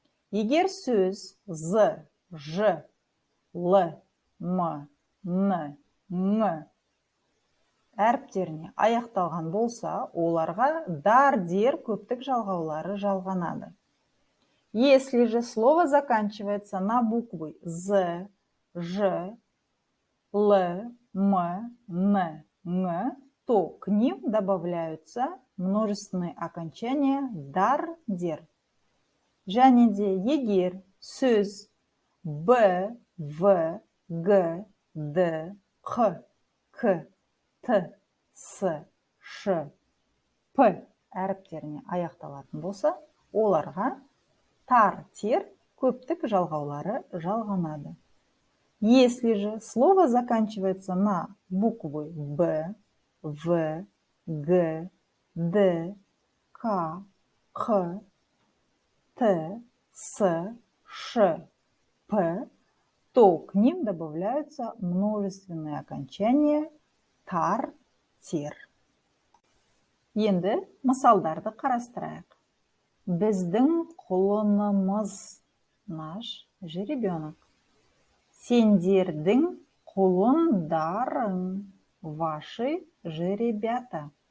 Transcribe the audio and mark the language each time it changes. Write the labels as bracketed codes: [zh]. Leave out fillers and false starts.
[kk] Егер сөз з, ж, л, м, н, ң әріптеріне аяқталған болса, оларға дар, дер көптік жалғаулары жалғанады. [ru] Если же слово заканчивается на буквы з, ж, л, м, н, ң, то к ним добавляются множественные окончания дар, дер. [kk] Және де егер сөз б, в, г, д, х, к, т, с, ш, п әріптеріне аяқталатын болса, оларға тар, тер көптік жалғаулары жалғанады. [ru] Если же слово заканчивается на буквы б, в, г, д, к, х, т, с, ш, п, то к ним добавляются множественные окончания тар, тер. [kk] Енді мысалдарды қарастырайық. Біздің құлынымыз, [ru] наш жеребенок. [kk] Сендердің құлындарың, [ru] ваши жеребята.